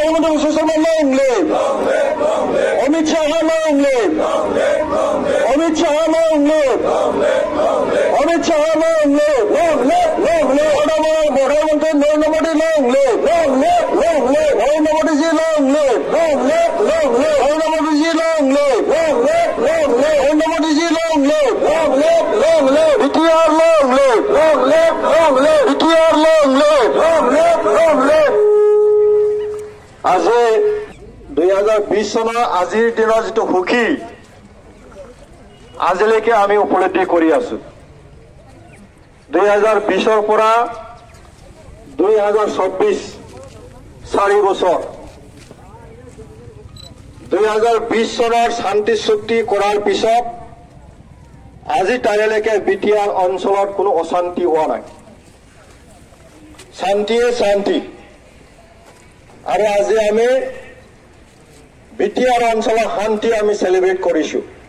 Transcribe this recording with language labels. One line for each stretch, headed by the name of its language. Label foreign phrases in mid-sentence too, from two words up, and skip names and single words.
English: Himanta Biswa Sarma long live Amit Shah long live Amit Shah long live Amit Shah long live long live long live Pradhanmantri Narendra Modi long live long live long live Narendra Modi ji long live long live long live Narendra Modi ji long live long live long live Narendra Modi ji long live long live long live BTR long live long live long live BTR long live long live long live
Assamese: আজি 2020 চনৰ আজিৰ দিনৰ যেটো সুখী আজিলৈকে আমি উপলব্ধি কৰি আছো 2020 ৰ পৰা 2024 4 বছৰ 2020 চনৰ শান্তি চুক্তি কৰাৰ পিছত আজি তাৰিখলৈকে বিটিআৰ অঞ্চলত কোনো অশান্তি হোৱা নাই শান্তি আৰু আজি আমি বিটিআৰ অঞ্চলৰ শান্তি আমি সেলিব্ৰেট কৰিছো